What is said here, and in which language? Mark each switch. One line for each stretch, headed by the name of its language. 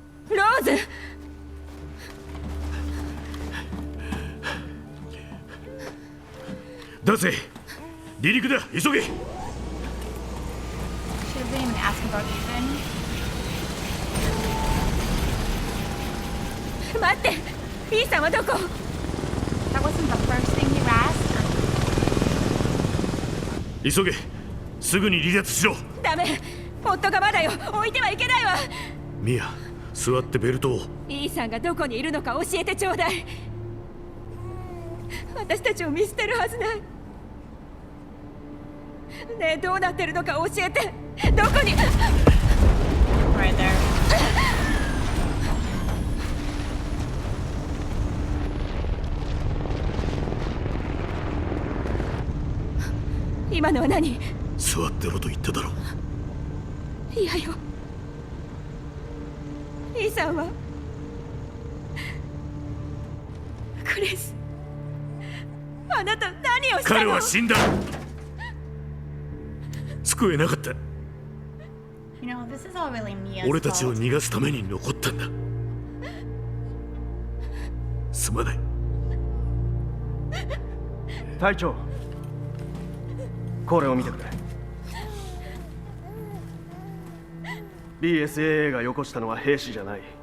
English: Rose!
Japanese: 出せ。離陸だ。急げ。
English: Should have been even asking about Ethan.
Japanese: 待って、イーサンはどこ？
English: That wasn't the first thing you asked.
Japanese: 急げ。すぐに離脱しろ。ダメ、夫がまだよ。置いてはいけないわ。ミア、座ってベルトを。イーサンがどこにいるのか教えてちょうだい。私たちを見捨てるはずない。ねえ、どうなってるのか教えて。どこに。
English: Right there.
Japanese: 今のは何？座ってろと言っただろ。いやよ。イーサンはクリス、あなた何をしたの？彼は死んだ。救えなかった。
English: You know, this is all really Mia's
Japanese: 俺たちを
English: fault.
Japanese: 逃がすために残ったんだ。すまない。隊長、これを見てくれ。 BSAA がよこしたのは兵士じゃない。